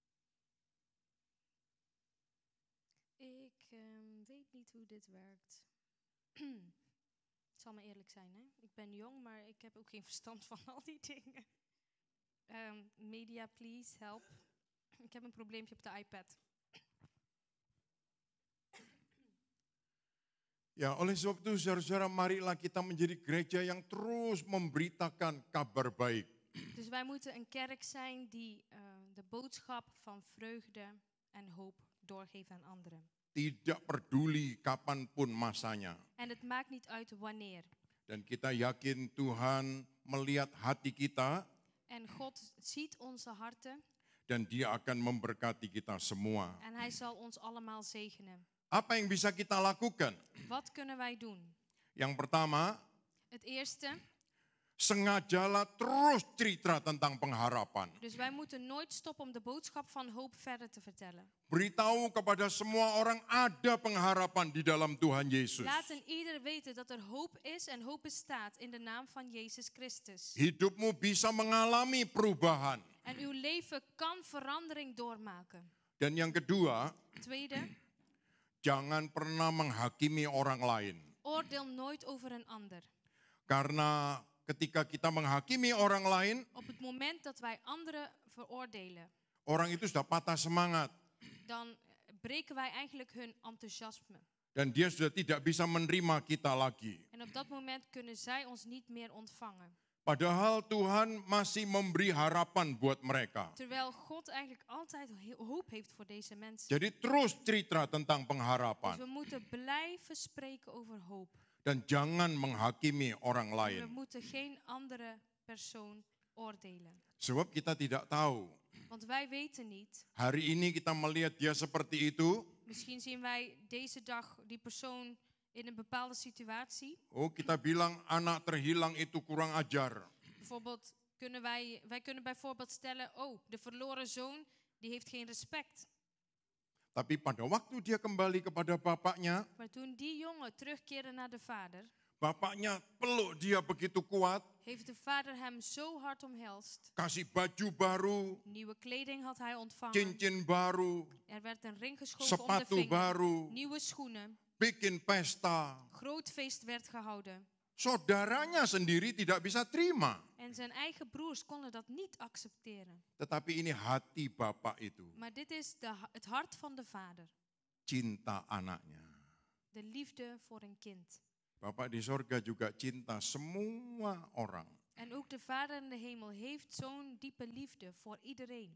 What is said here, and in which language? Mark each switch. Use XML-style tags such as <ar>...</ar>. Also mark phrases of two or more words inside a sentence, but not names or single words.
<nl>Ik weet niet hoe dit werkt. Ik zal maar eerlijk zijn, hè? Ik ben jong, maar ik heb ook geen verstand van al die dingen.</nl> <en>Media, please, help.</en> <nl>Ik heb een probleempje op de iPad.</nl> <id>Ya, oleh sebab itu saudara-saudara, marilah kita menjadi gereja yang terus memberitakan kabar baik.</id> <nl>Dus wij moeten een kerk zijn die de boodschap van vreugde en hoop doorgeeft aan anderen.</nl> <id>Tidak peduli kapanpun masanya.</id> <nl>En het maakt niet uit wanneer.</nl> <id>Dan kita yakin Tuhan melihat hati kita</id> <nl>En God ziet onze harten</nl> <id>dan Dia akan memberkati kita semua.</id> <nl>en Hij zal ons allemaal zegenen.</nl> <id>Apa yang bisa kita lakukan?</id> <nl>Wat kunnen wij doen?</nl> <id>Yang pertama,</id> <nl>Het eerste,</nl> <id>sengajalah terus cerita tentang pengharapan.</id> <nl>dus wij moeten nooit stoppen om de boodschap van hoop verder te vertellen.</nl> <id>Beritahu kepada semua orang ada pengharapan di dalam Tuhan Yesus.</id> <nl>Laat een ieder weten dat er hoop is en hoop bestaat in de naam van Jezus Christus.</nl> <id>Hidupmu bisa mengalami perubahan.</id> <nl>En uw leven kan verandering doormaken.</nl> <id>Dan yang kedua,</id> <nl>Tweede,</nl> <id>jangan pernah menghakimi orang lain.</id> <nl>oordeel nooit over een ander.</nl> <id>Karena ketika kita menghakimi orang lain,</id> <nl>Op het moment dat wij anderen veroordelen,</nl> <id>orang itu sudah patah semangat.</id> <nl>dan breken wij eigenlijk hun enthousiasme.</nl> <id>Dan dia sudah tidak bisa menerima kita lagi.</id> <nl>En op dat moment kunnen zij ons niet meer ontvangen.</nl> <id>Padahal Tuhan masih memberi harapan buat mereka.</id> <nl>Terwijl God eigenlijk altijd hoop heeft voor deze mensen.</nl> <id>Jadi terus cerita tentang</id> <nl>Dus</nl> <id>pengharapan.</id> <nl>we moeten blijven spreken over hoop.</nl> <id>Dan jangan menghakimi orang</id> <nl>En we</nl> <id>lain.</id> <nl>moeten geen andere persoon oordelen.</nl> <id>Sebab kita tidak tahu.</id> <nl>Want wij weten niet.</nl> <id>Hari ini kita melihat dia seperti itu.</id> <nl>Misschien zien wij deze dag die persoon in een bepaalde situatie.</nl> <id>Oh, kita bilang anak terhilang itu kurang ajar.</id> <nl>Bijvoorbeeld wij kunnen bijvoorbeeld stellen, oh, de verloren zoon, die heeft geen respect.</nl> <id>Tapi pada waktu dia kembali kepada bapaknya,</id> <nl>Maar toen die jongen terugkeerde naar de vader,</nl> <id>bapaknya peluk dia begitu kuat,</id> <nl>heeft de vader hem zo hard omhelst.</nl> <id>kasih baju baru,</id> <nl>Nieuwe kleding had hij ontvangen.</nl> <id>cincin baru,</id> <nl>Er werd een ring geschoven om de</nl> <id>sepatu</id> <nl>vinger.</nl> <id>baru,</id> <nl>Nieuwe schoenen.</nl> <id>bikin pesta.</id> <nl>Groot feest werd gehouden.</nl> <id>Saudaranya sendiri tidak bisa terima.</id> <nl>En zijn eigen broers konden dat niet accepteren.</nl> <id>Tetapi ini hati bapak itu,</id> <nl>Maar dit is het hart van de vader.</nl> <id>cinta anaknya.</id> <nl>De liefde voor een kind.</nl> <id>Bapak di sorga juga cinta semua orang.</id> <nl>En ook de vader in de hemel heeft zo'n diepe liefde voor iedereen.</nl>